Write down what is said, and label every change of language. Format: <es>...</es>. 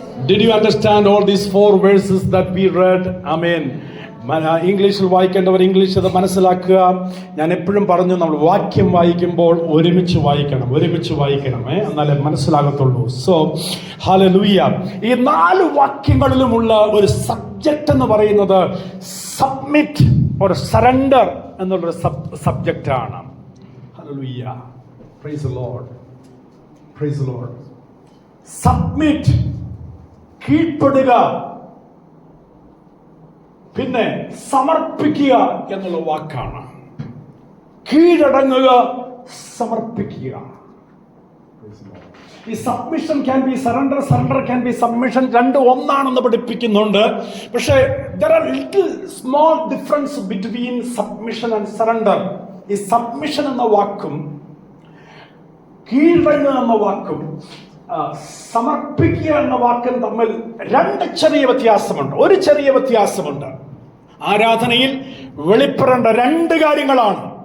<en>Did you understand all these 4 verses that we read? Amen.</en> <ml>ഇംഗ്ലീഷിൽ വായിക്കേണ്ടവർ English അത് മനസ്സിലാക്കുക. ഞാൻ എപ്പോഴും പറഞ്ഞു, നമ്മൾ വാക്യം വായിക്കുമ്പോൾ ഒരുമിച്ച് വായിക്കണം, എന്നാലേ മനസ്സിലാകത്തുള്ളൂ. So hallelujah. ഈ 4 വാക്യങ്ങളിലുമുള്ള ഒരു സബ്ജക്റ്റ് എന്ന് പറയുന്നത് സബ്മിറ്റ് ഓർ സറണ്ടർ എന്നുള്ളൊരു സബ്ജക്റ്റ് ആണ്. Hallelujah. Praise the Lord, praise the Lord. Submit, കീഴ്പ്പെടുക, പിന്നെ സമർപ്പിക്കുക എന്നുള്ള വാക്കാണ്. കീഴടങ്ങുക, സമർപ്പിക്കുക. ഈ submission can be surrender, surrender can be submission. 2 ഒന്നാണെന്ന് പഠിപ്പിക്കുന്നുണ്ട്. പക്ഷേ</ml> <en>there are little small difference between submission and surrender.</en> <ml>ഈ സബ്മിഷൻ എന്ന വാക്കും കീഴടങ്ങുക എന്ന വാക്കും സമർപ്പിക്കുക എന്ന വാക്കും തമ്മിൽ 2 ചെറിയ വ്യത്യാസമുണ്ട്. ഒരു ചെറിയ വ്യത്യാസമുണ്ട്. ആരാധനയിൽ വെളിപ്പെടേണ്ട 2 കാര്യങ്ങളാണ്.</ml>